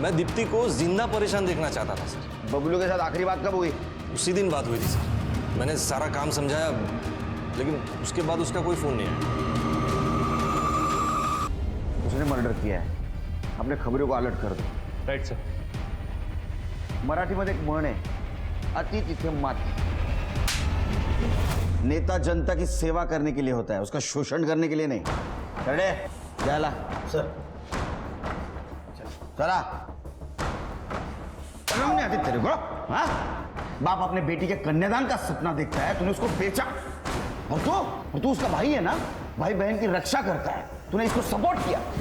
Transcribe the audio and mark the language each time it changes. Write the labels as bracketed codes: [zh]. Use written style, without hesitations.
[hi] मैं दीप्ति को जिंदा परेशान देखना चाहता था सर. बबलू के साथ आखिरी बात कब हुई? उसी दिन बात हुई थी सर. मैंने सारा काम समझाया, लेकिन उसके बाद उसका कोई फोन नहीं आया. उसने मर्डर किया है, अपने खबरों को अलर्ट कर दो. Right sir. [mr] मराठीमध्ये एक म्हण आहे, अति तिथे माती. [hi] नेता जनता की सेवा करने के लिए होता है, उसका शोषण करने के लिए नहीं. [mr] चले जायला. सर, चला. [hi] शर्म नहीं आती तेरे को? हाँ? बाप अपने बेटी के कन्यादान का सपना देखता है, तूने उसको बेचा. और तू उसका भाई है ना, भाई बहन की रक्षा करता है, तूने इसको सपोर्ट किया.